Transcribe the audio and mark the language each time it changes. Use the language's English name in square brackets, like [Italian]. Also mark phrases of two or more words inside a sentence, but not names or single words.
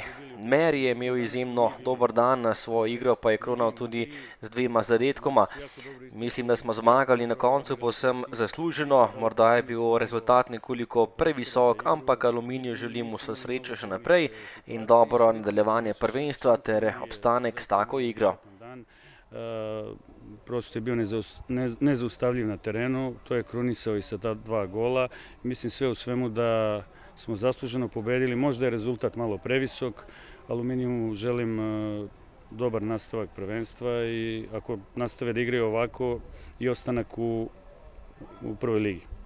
[Slovenian] Mary je imel izjemno dober dan, na svojo igro pa je kronal tudi z 2 zadetkoma. Mislim, da smo zmagali na koncu povsem zasluženo, morda je bil rezultat nekoliko previsok, ampak Aluminiju želim vso srečo še naprej in dobro nadaljevanje prvenstva ter obstanek s tako igro. [Serbian] prosto je bio nezaustavljiv na terenu, to je krunisao i sa ta 2 gola. Mislim sve u svemu da smo zasluženo pobedili, možda je rezultat malo previsok, Aluminijumu želim dobar nastavak prvenstva i ako nastave da igraju ovako i ostanak u prvoj ligi.